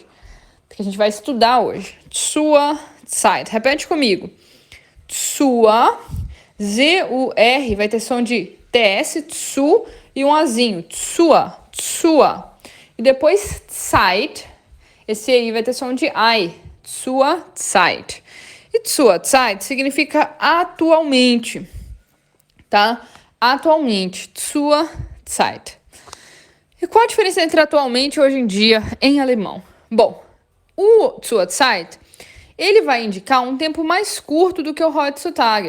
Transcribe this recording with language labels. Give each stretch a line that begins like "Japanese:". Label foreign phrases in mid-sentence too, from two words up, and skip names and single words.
Portuguese: Que a gente vai estudar hoje.
German: Zur Zeit.
Portuguese: Repete comigo. Zur, Z-U-R, vai ter som de TS, tsu e um azinho.
German: Zur.
Portuguese: E depois Zeit, esse aí vai ter som de ai.
German: Zur Zeit.
Portuguese: E
German: zur Zeit
Portuguese: significa atualmente, tá? Atualmente.
German: Zur Zeit.
Portuguese: E qual a diferença entre atualmente e hoje em dia em alemão? Bom, o
German: zur Zeit,
Portuguese: ele vai indicar um tempo mais curto do que o heutzutage.